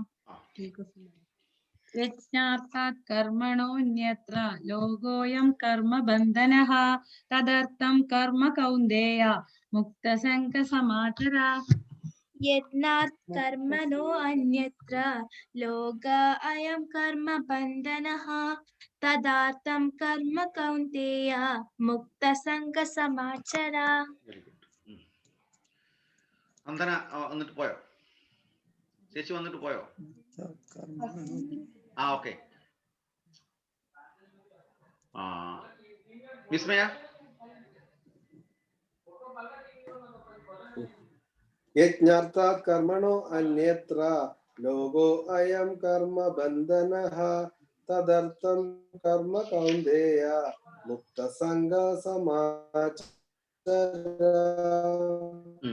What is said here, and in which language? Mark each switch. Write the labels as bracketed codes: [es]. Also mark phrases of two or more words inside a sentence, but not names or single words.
[sa] यज्ञार्थात् कर्मणोऽन्यत्र लोकोऽयं कर्म बन्धनः तदर्थं कर्म कौन्तेय मुक्तसंगसमाचर यज्ञात् कर्मणो अन्यत्र लोक अयं कर्म बन्धनः तदर्थं कर्म कौन्तेय मुक्तसंगसमाचर [ml] അന്തന വന്നിട്ട് പോയോ? ചേച്ചി വന്നിട്ട് പോയോ? ഓക്കെ. വിസ്മയ [sa] यज्ञार्थात् कर्मणो अन्यत्र लोको अयं कर्म बन्धनः तदर्थं कर्म कौन्तेय मुक्तसंगसमाचर